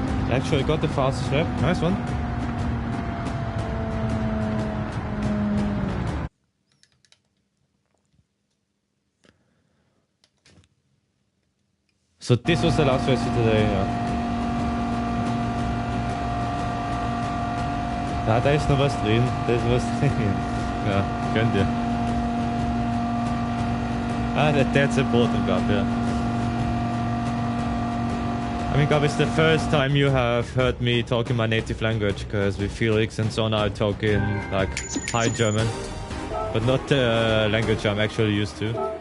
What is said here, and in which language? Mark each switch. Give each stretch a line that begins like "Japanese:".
English: Actually, I got the fastest lap. Nice one. So this was the last race for today, ja.
German: Da ist noch was drin, da ist was drin. Ja, gönnt ihr.
English: That's important, Gab, yeah. I mean, Gab, it's the first time you have heard me talk in my native language, because with Felix and so now I talk in, like, High German. But not the language I'm actually used to.